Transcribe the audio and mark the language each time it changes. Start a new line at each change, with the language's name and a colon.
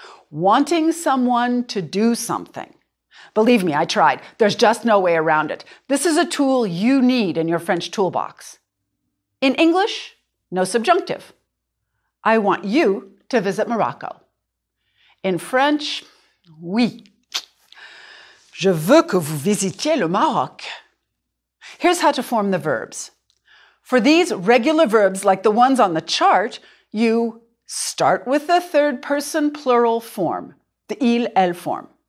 English: Wanting someone to do something. Believe me, I tried. There's just no way around it. This is a tool you need in your French toolbox. In English, no subjunctive. I want you to visit Morocco. In French, oui.
French: Je veux que vous visitiez le Maroc.
English: Here's how to form the verbs. For these regular verbs, like the ones on the chart, you start with the third person plural form, the il, elle form.